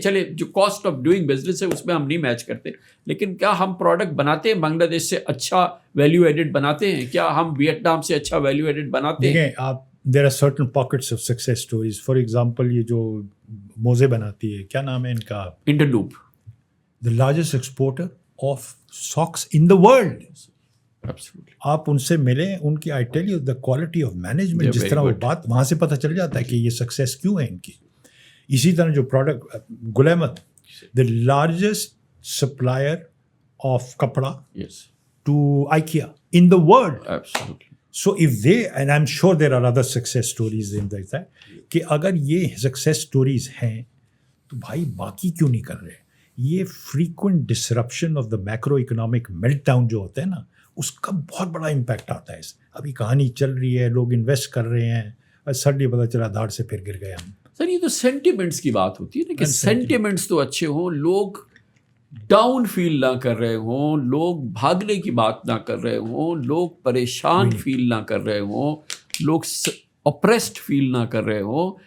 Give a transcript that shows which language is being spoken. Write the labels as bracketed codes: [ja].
[ur] چلے جو cost of doing business ہے اس میں ہم نہیں میچ کرتے, لیکن کیا ہم پروڈکٹ بناتے ہیں بنگلہ دیش سے اچھا ویلیو ایڈڈ بناتے ہیں؟ کیا ہم ویتنام سے اچھا ویلیو ایڈڈ بناتے ہیں؟ دیکھیں آپ, [en] There are certain pockets of success stories. [ur] For example یہ جو موزے بناتی ہے, کیا نام ہے ان کا؟ Interloop, [en] The largest exporter of socks in the world. [ur] آپ ان سے ملیں, ان کی [en] I tell you the quality of management, [ur] جس طرح وہ بات, وہاں سے پتہ چل جاتا ہے کہ یہ سکسیس کیوں ہے ان کی. اسی طرح جو product [en] Gul Ahmed, the largest supplier of kapra to IKEA in the world. So if they, and I'm sure there are other success stories in that, [ur] کہ اگر یہ success stories ہیں تو بھائی باقی کیوں نہیں کر رہے؟ یہ [en] frequent disruption of the macroeconomic meltdown [ur] جو ہوتا ہے نا، اس کا بہت بڑا امپیکٹ آتا ہے. ابھی کہانی چل رہی ہے، لوگ انویسٹ کر رہے ہیں، سڈنلی پتہ چلا دھاڑ سے پھر گر گئے ہم. سر یہ تو سینٹیمنٹس کی بات ہوتی ہے نا، کہ سینٹیمنٹس تو اچھے ہوں، لوگ ڈاؤن فیل نہ کر رہے ہوں، لوگ بھاگنے کی بات نہ کر رہے ہوں، لوگ پریشان فیل نہ کر رہے ہوں، لوگ اپریسڈ فیل نہ کر رہے ہوں.